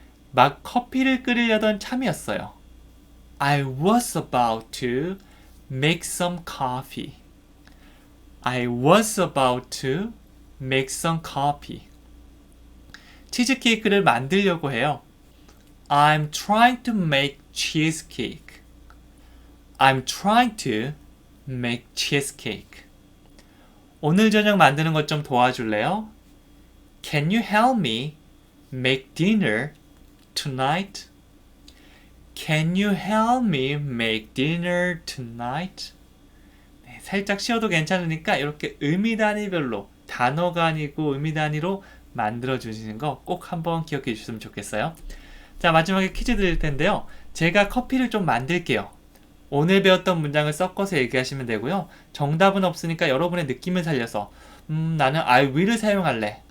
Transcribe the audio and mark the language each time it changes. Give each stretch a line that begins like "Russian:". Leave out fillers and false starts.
Korean: 막 커피를 끓이려던 참이었어요.
English: I was about to make some coffee. I was about to make some coffee.
Korean: 치즈케이크를 만들려고 해요.
English: I'm trying to make cheesecake. I'm trying to make cheesecake.
Korean: 오늘 저녁 만드는 것 좀 도와줄래요?
English: Can you help me make dinner tonight? Can you help me make dinner tonight?
Korean: 네, 살짝 쉬어도 괜찮으니까 이렇게 의미 단위별로, 단어가 아니고 의미 단위로 만들어 주시는 거 꼭 한번 기억해 주셨으면 좋겠어요. 자, 마지막에 퀴즈 드릴 텐데요. 제가 커피를 좀 만들게요. 오늘 배웠던 문장을 섞어서 얘기하시면 되고요. 정답은 없으니까 여러분의 느낌을 살려서 나는
English: I will
Korean: 을 사용할래.